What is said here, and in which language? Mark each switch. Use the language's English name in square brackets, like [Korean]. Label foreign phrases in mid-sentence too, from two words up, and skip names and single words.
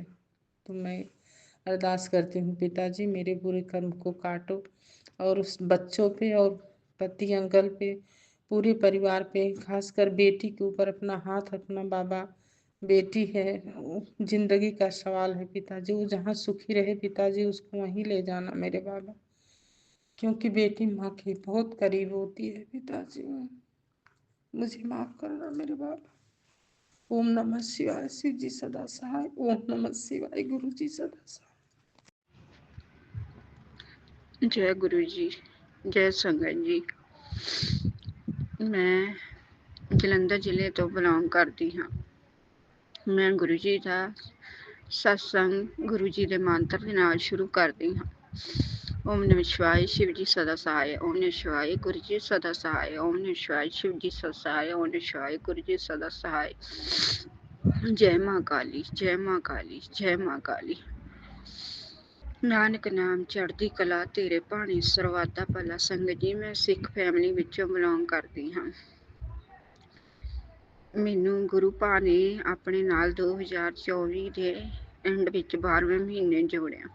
[Hindi] तो मैं अरदास करती हूँ पिताजी मेरे बुरे कर्म को काटो, और उस बच्चों पे और पति अंकल पे, पूरे परिवार पे, खासकर बेटी के ऊपर अपना हाथ रखना बाबा। बेटी है, जिंदगी का सवाल है पिताजी, वो जहाँ सुखी रहे पिताजी उसको वहीं ले जाना मेरे बाबा, क्योंकि बेटी माँ के बहुत करीब होती है पिताजी। मुझे माफ करना मेरे बाबा। ओम नमः शिवाय। शिव जी सदा सहाय। ओम नमः शिवाय। गुरु जी सदा सहाय। जय गुरु जी, जय संगत जी। [Punjabi] मैं ਜਲੰਧਰ ਜ਼ਿਲ੍ਹੇ ਤੋਂ ਬਿਲੋਂਗ ਕਰਦੀ ਹਾਂ। ਮੈਂ ਗੁਰੂ ਜੀ ਦਾ ਸਤਸੰਗ ਗੁਰੂ ਜੀ ਦੇ ਮੰਤਰ ਦੇ ਨਾਲ ਸ਼ੁਰੂ ਕਰਦੀ ਹਾਂ। [Hindi] ਓਮ ਨਮः शिवाय, शिव जी सदा सहाय। ओम नमः शिवाय, गुरु जी सदा सहाय। ओम नमः शिवाय, शिव जी सदा सहाय। ओम नमः शिवाय, गुरु जी सदा सहाय। जय माँ काली, जय माँ काली, जय माँ काली। [Punjabi] ਨਾਨਕ ਨਾਮ ਚੜ੍ਹਦੀ ਕਲਾ ਤੇਰੇ ਭਾਣੇ ਸਰਵਾਦਾ ਭਲਾ। ਸੰਗਤ ਜੀ, ਮੈਂ ਸਿੱਖ ਫੈਮਿਲੀ ਵਿੱਚੋਂ ਬਿਲੋਂਗ ਕਰਦੀ ਹਾਂ। ਮੈਨੂੰ ਗੁਰੂ ਭਾ ਨੇ ਆਪਣੇ ਨਾਲ 2024 ਦੇ ਐਂਡ ਵਿੱਚ 12ਵੇਂ ਮਹੀਨੇ ਜੋੜਿਆ।